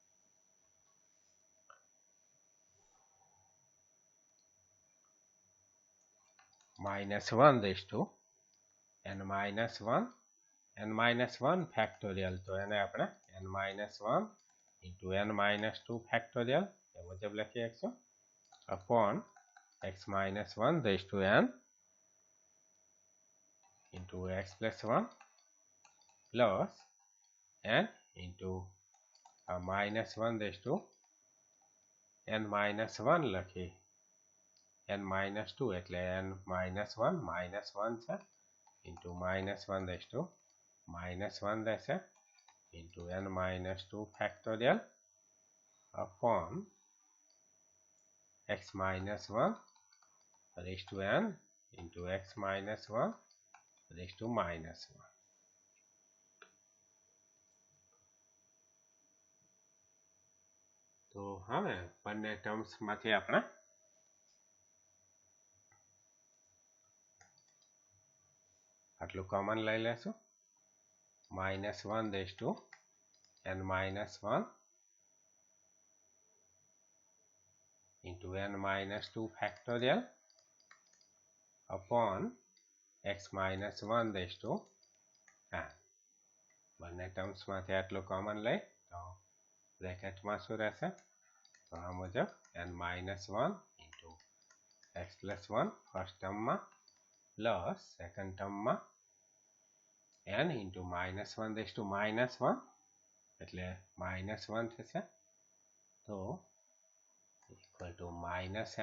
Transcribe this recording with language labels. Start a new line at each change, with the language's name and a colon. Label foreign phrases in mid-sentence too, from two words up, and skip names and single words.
English: -1 raised to n minus 1 factorial,
Gujarati: તો એને આપણે
English: n minus 1 into n minus 2 factorial
Gujarati: એ મુજબ લખી શકશું,
English: upon x minus 1 raised to n into x plus 1 plus n into -1 raised to n minus 1 લખી n minus 2 એટલે n minus 1 છે into -1 raised to -1 રહેશે into n minus 2 factorial upon x minus 1 raised to n into x minus 1 raised to -1.
Gujarati: તો હવે બંને ટર્મ્સમાંથી આપણે આટલું કોમન લઈ લેશું,
English: -1 raised to n minus 1 into n minus 2 factorial upon x minus 1 raised to n.
Gujarati: બંને ટર્મ્સમાંથી આટલું કોમન લઈ તો બ્રેકેટમાં શું રહેશે તો આ મુજબ
English: n-1 into x plus 1
Gujarati: ફર્સ્ટ ટર્મમાં
English: plus second
Gujarati: ટર્મમાં
English: n into -1 raise to -1
Gujarati: એટલે -1 થશે તો
English: equal to -n